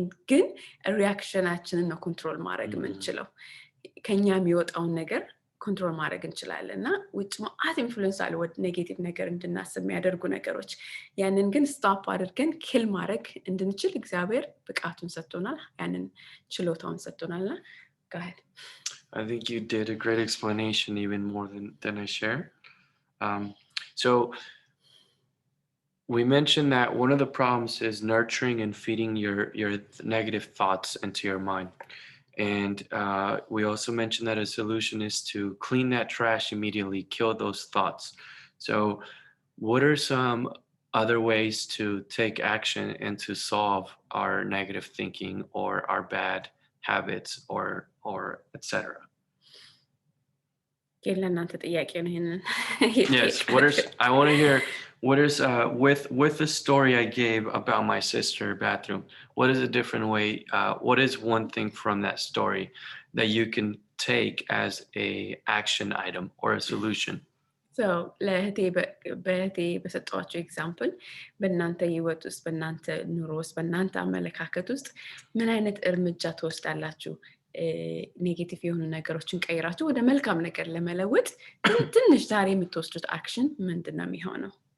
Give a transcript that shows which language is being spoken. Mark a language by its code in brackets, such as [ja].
[am] ግን ሪአክሽናችንን ነው ኮንትሮል ማድረግ የምንችለው። ከኛ የሚወጣውን ነገር ኮንትሮል ማድረግ እንችላለን እና ውጭ ማአት ኢንፍሉዌንስ አለ ወደ ኔጌቲቭ ነገር እንድናስብ የሚያደርጉ ነገሮች። ያንን ግን ስቶፕ አድርገን ኪል ማድረግ እንድንችል እግዚአብሔር ብቃቱን ሰጥቶናል፣ ያንን ችሎታውን ሰጥቶናልና [en] go ahead. I think you did a great explanation, even more than I share. So we mentioned that one of the problems is nurturing and feeding your negative thoughts into your mind. And we also mentioned that a solution is to clean that trash immediately, kill those thoughts. So what are some other ways to take action and to solve our negative thinking or our bad habits or etc.? Yes, I want to hear what is with the story I gave about my sister bathroom, what is a different way, what is one thing from that story that you can take as a action item or a solution? [am] So ለህቴ በሰጧቸው ኤግዛምፕል በእናንተ ህይወት ውስጥ በእናንተ ኑሮ ውስጥ በእናንተ አመለካከት ውስጥ ምን አይነት እርምጃ ትወስዳላችሁ? ኔጌቲቭ የሆኑ ነገሮችን ቀይራችሁ ወደ መልካም ነገር ለመለወጥ ትንሽ ዛሬ የምትወስዱት አክሽን ምንድን ነው የሚሆነው?